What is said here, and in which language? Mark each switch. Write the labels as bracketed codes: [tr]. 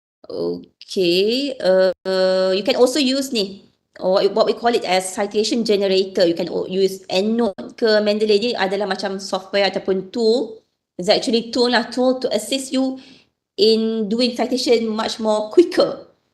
[en] Okay, you can also use ni, or what we call it as citation generator. You can use EndNote ke Mendeley. [ms] Ni adalah macam software ataupun tool. [en] It's actually tool to assist you in doing citation much more quicker.